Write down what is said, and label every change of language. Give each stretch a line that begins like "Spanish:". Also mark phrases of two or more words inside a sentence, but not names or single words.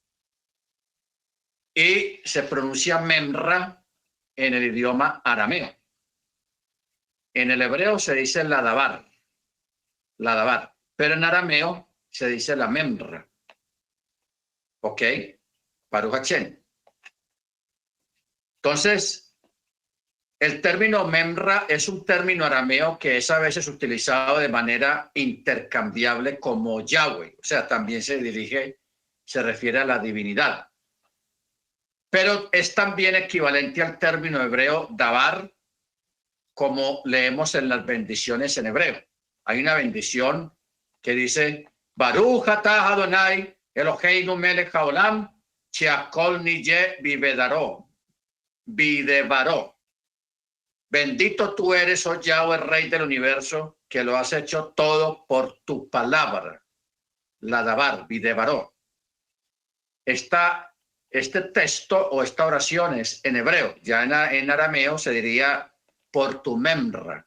Spanish: Y se pronuncia memra en el idioma arameo. En el hebreo se dice ladabar, pero en arameo se dice la memra.
Hebrew: ¿Ok? ברוך השם.
Spanish: Entonces, el término memra es un término arameo que es a veces utilizado de manera intercambiable como Yahweh. O sea, también se refiere a la divinidad. Pero es también equivalente al término hebreo dabar, como leemos en las bendiciones en hebreo. Hay una bendición que dice,
Hebrew: ברוך אתה אדני אלהינו מלך העולם שהכל נהיה בדברו. Videvaró.
Spanish: Bendito tú eres, oh Yahweh, Rey del universo, que lo has hecho todo por tu palabra.
Hebrew: לדבר בדברו.
Spanish: Este texto o esta oración es en hebreo. Ya en arameo se diría por tu memra.